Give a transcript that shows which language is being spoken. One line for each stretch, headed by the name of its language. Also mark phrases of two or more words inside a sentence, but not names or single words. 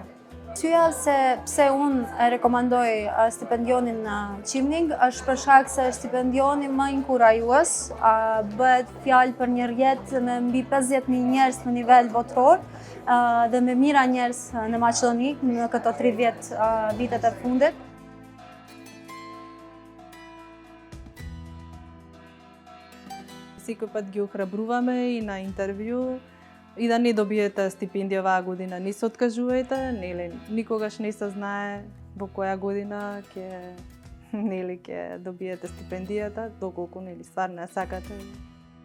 Albanian: Arsyeja se pse unë e rekomandoj stipendionin Chevening është për shkak se stipendioni më inkurajues, bëhet fjalë për një rrjet me mbi 50.000 njerëz në nivel botror dhe me mira njerëz në Maqedoni në këto 30 vitet e fundit. Sikur pat
Macedonian: ги охрабруваме и на интервју и да не добиете стипендија оваа година, не се откажувајте, нели никогаш не се знае во која година ќе добиете стипендијата, доколку нели стварно ја сакате.